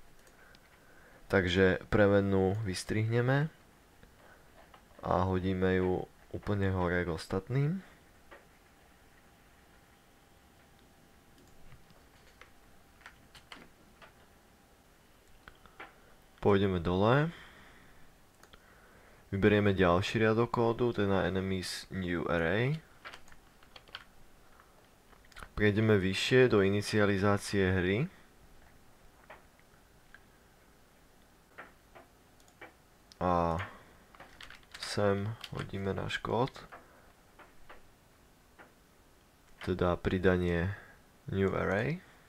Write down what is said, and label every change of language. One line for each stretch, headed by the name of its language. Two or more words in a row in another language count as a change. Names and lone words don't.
Slovak: Takže premennú vystrihneme a hodíme ju úplne hore k ostatným. Pôjdeme dole. Vyberieme ďalší riadok kódu, teda
English: enemies new array.
Slovak: Prejdeme vyššie do inicializácie hry. A sem hodíme náš kód. Teda pridanie
English: new array.